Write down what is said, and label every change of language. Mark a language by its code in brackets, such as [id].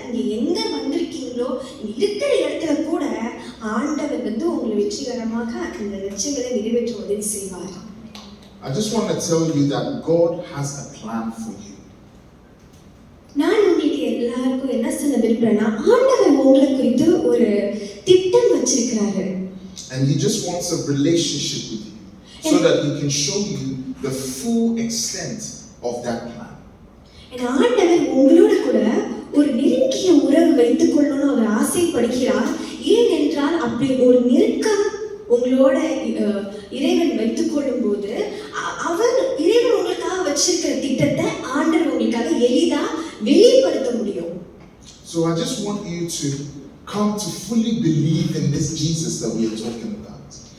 [ta] நீங்க எங்க வந்திருக்கீங்களோ இருக்கிற இடத்துல கூட ஆண்டவர் உங்களை வெற்றிகரமாக அந்த லட்சியங்களை நிறைவேற்ற உதவி செய்வார். [en] I just want to tell you that God has a plan for you. [ta] நான் உங்களுக்கு எல்லாருக்கும் என்ன சொல்ல விரும்புறேன்னா, ஆண்டவர் உங்களை குறித்து ஒரு திட்டம் வச்சிருக்கிறாரு. [en] And he just wants a relationship with you so that he can show you the full extent of that plan. [ta] ஆண்டவர் உங்களோட கூட ஒரு நெருங்கிய உறவு வைத்துக் கொள்ளணும்னு அவர் ஆசைப்படுகிறார். ஏனென்றால் அப்படி ஒரு நெருக்கம் உங்களோட இறைவன் வைத்துக் கொள்ளும் போது இறைவன் உங்களுக்காக வச்சிருக்கிற திட்டத்தை ஆண்டவர் உங்களுக்காக எளிதா வெளிப்படுத்த முடியும். [en] So I just want you to come to fully believe in this Jesus that we are talking about.